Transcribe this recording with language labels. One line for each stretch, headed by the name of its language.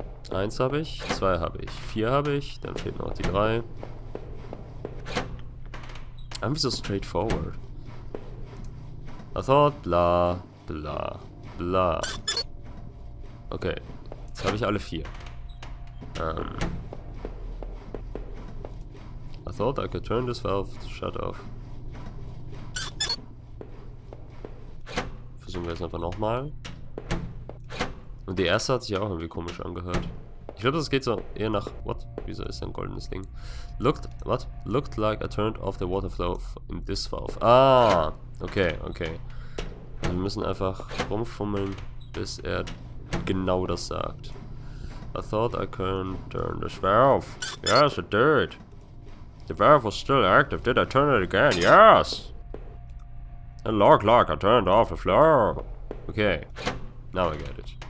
German: 1 habe ich, 2 habe ich, 4 habe ich, dann fehlt noch die 3. Irgendwie so straightforward.
English: I thought,
German: bla, bla, bla. Okay, jetzt habe ich alle 4.
English: I thought I could turn this valve to shut off.
German: Versuchen wir jetzt einfach nochmal. Und die erste hat sich auch irgendwie komisch angehört. Ich glaube, das geht so eher nach...
English: What?
German: Wieso ist ein goldenes Ding?
English: What? Looked like I turned off the water flow in this valve. Ah! Okay, okay.
German: Wir müssen einfach rumfummeln, bis er genau das sagt.
English: I thought I couldn't turn this valve. Yes, it did. The valve was still active. Did I turn it again? Yes! And look, I turned off the flow. Okay. Now I get it.